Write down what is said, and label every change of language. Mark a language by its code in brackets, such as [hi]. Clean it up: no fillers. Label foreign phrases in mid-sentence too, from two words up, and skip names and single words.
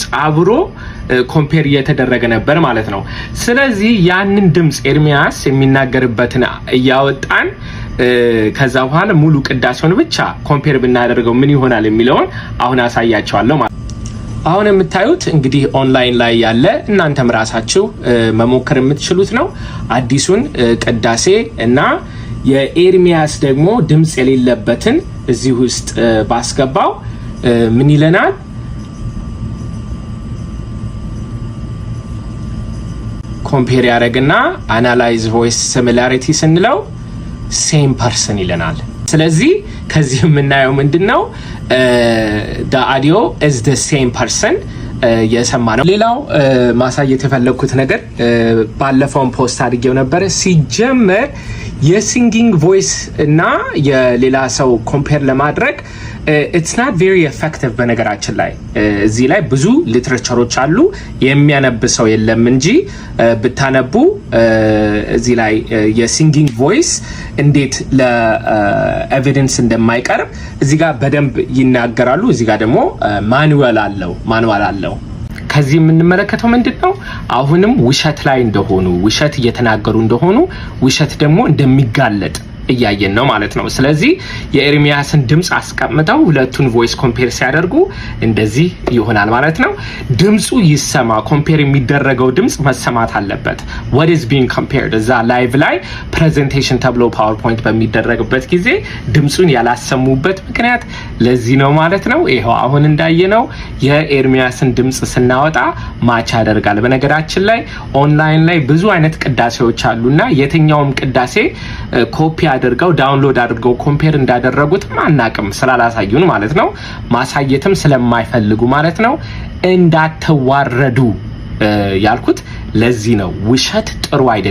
[am] አብሮ ኮምፔር እየተደረገ ነበር ማለት ነው። ስለዚህ ያንን ድምጽ ኤርሚያስ የሚናገርበትን እያወጣን ከዛ በኋላ ሙሉ ቅዳሴውን ብቻ ኮምፔር ብናደርገው ምን ይሆናል የሚለውን አሁን አሳያቸዋለሁ ማለት ነው። አሁን የምታዩት እንግዲህ ኦንላይን ላይ ያለ እናንተም ራሳችሁ መሞከር የምትችሉት ነው። አዲሱን ቅዳሴ እና የኤርሚያስ ደግሞ ድምጽ የሌለበትን እዚህ ውስጥ ባስገባው ምን ይለናል? ኮምፔር ያደርግና [en] analyze voice similarity [am] ስንለው [en] same person [am] ይለናል። ስለዚህ ከዚህ የምናየው ምንድነው? [en] the audio is the same person [am] የሰማ ነው። ሌላው ማሳየት የፈለኩት ነገር ባለፈውን ፖስት አድርጌው ነበር። ሲጀመር የሲንጊንግ ቮይስ እና የሌላ ሰው ኮምፔር ለማድረግ [en] it's not very effective። [am] በነገራችን ላይ እዚህ ላይ ብዙ ሊትሬቸሮች አሉ፣ የሚያነብ ሰው የለም እንጂ ብታነቡ እዚህ ላይ የሲንጊንግ ቮይስ እንዴት ለኤቪደንስ እንደማይቀርብ እዚህ ጋር በደንብ ይናገራሉ። እዚህ ጋር ደግሞ ማኑዋል አለው። ከዚህ የምንመለከተው ምንድነው? አሁንም ውሸት ላይ እንደሆኑ፣ ውሸት እየተናገሩ እንደሆኑ፣ ውሸት ደግሞ እንደሚጋለጥ እያየን ነው ማለት ነው። ስለዚህ የኤርሚያስን ድምጽ አስቀምጠው ሁለቱን [en] voice compare [am] ሲያደርጉ እንደዚህ ይሆናል ማለት ነው። ድምጹ ይሰማ፣ ኮምፔር የሚደረገው ድምጽ መሰማት አለበት። [en] what is being compared [am] እዛ ላይቭ ላይ ፕሬዘንቴሽን ተብሎ ፓወርፖይንት በሚደረግበት ጊዜ ድምጹን ያላሰሙበት ምክንያት ለዚህ ነው ማለት ነው። ይሄው አሁን እንዳየነው የኤርሚያስን ድምጽ ስናወጣ ማች ያደርጋል። በነገራችን ላይ ኦንላይን ላይ ብዙ አይነት ቅዳሴዎች አሉና የትኛውም ቅዳሴ ኮፒ አድርገው ዳውንሎድ አድርገው ኮምፔር እንዳደረጉትም አናቅም ስላላሳዩን ማለት ነው። ማሳየትም ስለማይፈልጉ ማለት ነው። እንዳትዋረዱ ያልኩት ለዚህ ነው። ውሸት ጥሩ